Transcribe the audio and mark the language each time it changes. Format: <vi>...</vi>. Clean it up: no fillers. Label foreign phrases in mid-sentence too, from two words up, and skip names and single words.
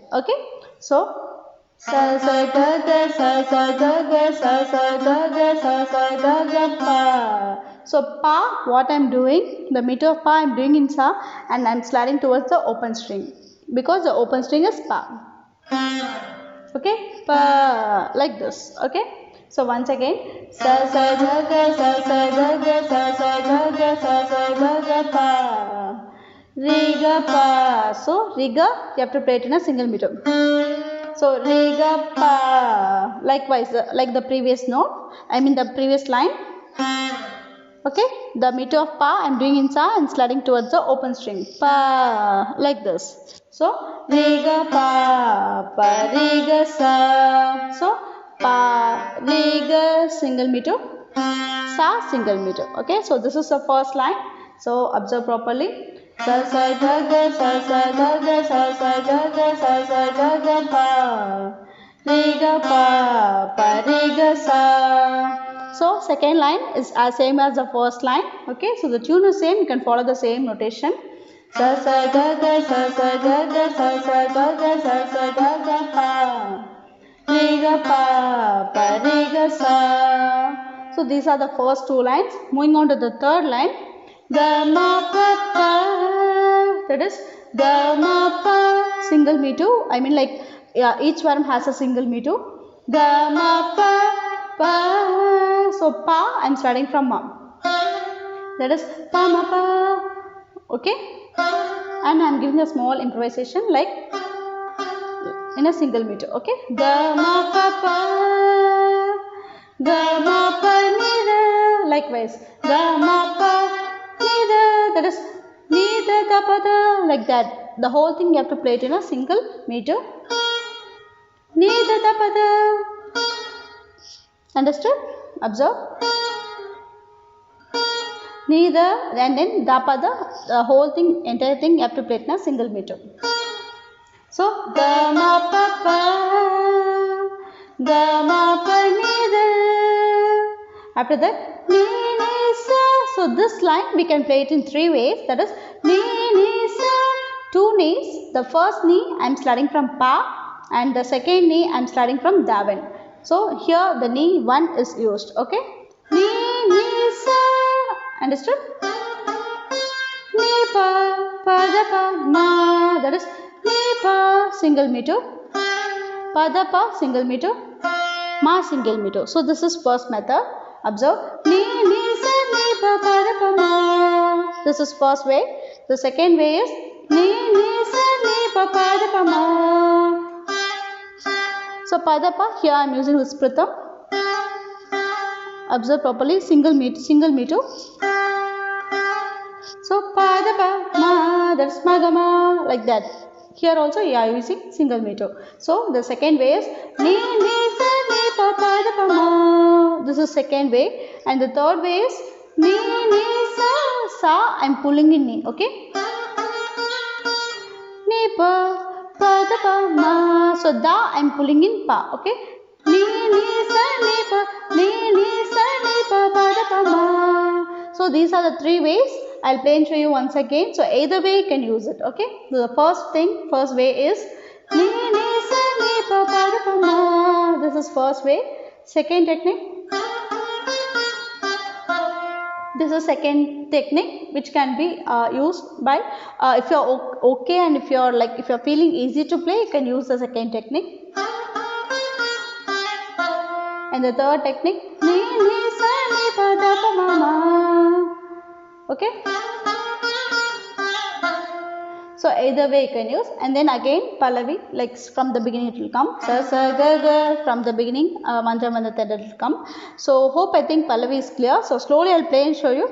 <en>Okay. So Sa, Sa, Ga, Ga, Sa, Sa, Ga, Ga, Sa, Sa, Ga, Ga, Sa, Sa, Ga, Ga, Pa. So Pa, what I am doing, the meter of Pa I am doing in Sa, and I am sliding towards the open string because the open string is Pa. Okay, Pa, like this. Okay. So once again, Sa, Sa, Ga, Ga, Sa, Sa, Ga, Ga, Sa, Sa, Ga, Ga, Sa, Sa, Ga, Ga, Pa. Re, Ga, Pa. So Re, Ga, you have to play it in a single meter. So Re, Ga, Pa. Likewise, like the previous note, I mean the previous line. Okay, the meter of pa I'm doing in sa and sliding towards the open string. Pa, like this. So re ga pa re ga sa. So pa re ga single meter, sa single meter. Okay, so this is the first line. So observe properly. Sa sa ga ga sa sa ga ga sa sa ga ga sa sa ga ga pa re ga sa. So second line is as same as the first line. Okay, so the tune is same. You can follow the same notation. Sa sa ga ga sa sa ga ga sa sa ga ga sa sa ga ga pa re ga sa. So these are the first two lines. Moving on to the third line. Ga ma pa pa. That is ga ma pa single meter. I mean like each one has a single meter. Ga ma pa pa. So pa I'm starting from ma. That is pa ma pa. Okay, and I'm giving a small improvisation like in a single meter. Okay, ga ma pa pa, ga ma pa ni da. Likewise, ga ma pa ni da. That is ni da ga pa da. Like that. The whole thing you have to play it in a single meter. Ni da da pa da. Understood? Observe. Neither and then da pa da, the whole thing, entire thing you have to play it in a single meter. So ga ma pa pa, ga ma pa ni da. After that ni ni sa. So this line we can play it in three ways. That is ni ni sa. Two knees. The first knee I am starting from pa and the second knee I am starting from daven. So here the knee one is used. Okay. Ni ni sa. Understood? Ni pa da pa ma. That is ni pa single meter, pa da pa single meter, ma single meter. So this is first method. Observe. Ni ni sa ni pa da pa ma. This is first way. The second way is ni ni sa ni pa da pa ma. So pa da pa here I am using this pratham. Observe properly. Single meter. So pa da pa ma, that's ma ga ma, like that. Here also you are using single meter. So the second way is ni ni sa ni pa da pa ma. This is second way, and the third way is ni ni sa I'm pulling in ni. Okay. Ni pa da pa ma. So da I'm pulling in pa. Okay. Ni sa ni pa da pa ma. So these are the three ways. I'll play and show you once again. So either way you can use it. Okay. So the first way is ni ni sa ni pa da pa ma. This is first way. Second technique. This is second technique which can be used by if you're okay and if you're feeling easy to play, you can use the second technique. And the third technique, ni ni sa ni pa da pa ma ma. Okay. So either way you can use, and then again Pallavi, like from the beginning it will come. Sa sa ga ga, from the beginning mantra mandha it will come. So hope I think Pallavi is clear. So slowly I'll play and show you.</en>